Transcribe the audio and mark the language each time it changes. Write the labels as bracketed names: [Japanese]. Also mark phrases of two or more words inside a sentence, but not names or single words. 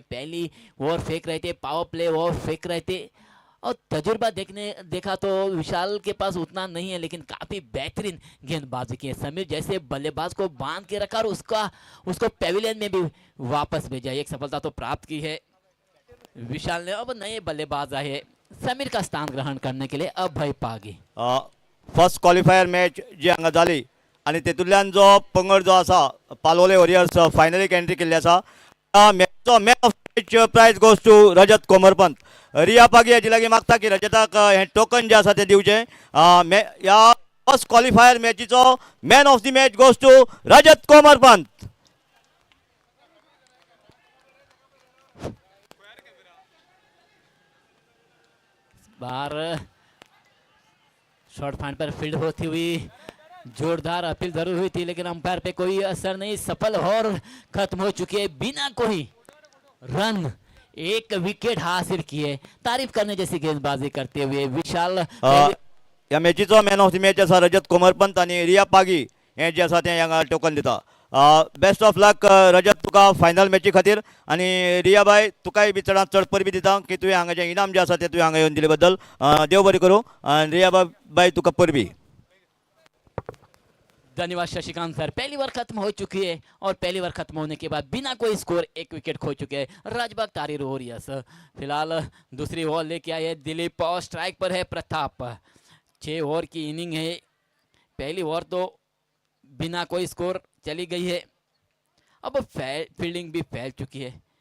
[Hindi] पहली ओवर फेंक रहे थे, [English] power play over [Hindi] फेंक रहे थे और तजुर्बा देखा तो विशाल के पास उतना नहीं है, लेकिन काफी बेहतरीन गेंदबाजी की है। समीर जैसे बल्लेबाज को बांध के रखा और उसको पेविलियन में भी वापस भेजा। एक सफलता तो प्राप्त की है विशाल ने। अब नए बल्लेबाज आए हैं समीर का स्थान ग्रहण करने के लिए, अब भाई पागी। [English] first qualifier match [Konkani] जी हांगा जाली आनी तेतूंतल्यान जो पंगड जो आसा पालोले वॉरियर्स फायनलीक एंट्री केल्ली आसा, मॅचचो [English] man of match prize goes to [Konkani] रजत कोमरपंत। रिया पागी हाची लागीं मागता की रजताक हें टोकन जें आसा तें दिवचें। ह्या [English] first qualifier [Konkani] मॅचीचो [English] man of the match goes to [Konkani] रजत कोमरपंत। [Hindi] बार [English] short point [Hindi] पर फील्ड होती हुई जोरदार अपील जरूर हुई थी, लेकिन अंपायर पे कोई असर नहीं, सफल और खत्म हो चुकी है बिना कोई रन। एक विकेट हासिल किए, तारीफ करने जैसी गेंदबाजी करते हुए विशाल। [Konkani] ह्या मॅचीचो [English] man of the match [Konkani] आसा रजत कोमरपंत आनी रिया पागी हें जें आसा तें हांगा टोकन दिता। [English] best of luck [Konkani] रजत तुका फायनल मॅची खातीर, आनी रिया बाय तुकाय बी चडांत चड परबी दिता की तुवें हांगा जें इनाम जें आसा तें तुवें हांगा येवन दिले बद्दल देव बरें करूं। रिया बाय तुका परबी। धन्यवाद शशिकांत सर। [Hindi] पहली ओवर खत्म हो चुकी है और पहली ओवर खत्म होने के बाद बिना कोई स्कोर एक विकेट खो चुके हैं राजबाग तारीर वॉरियर्स। फिलहाल दूसरी ओवर लेके आए दिलीप और स्ट्राइक पर है प्रताप। 6 ओवर की इनिंग है, पहली ओवर तो बिना कोई स्कोर चली गई है, अब फील्डिंग भी फैल चुकी है।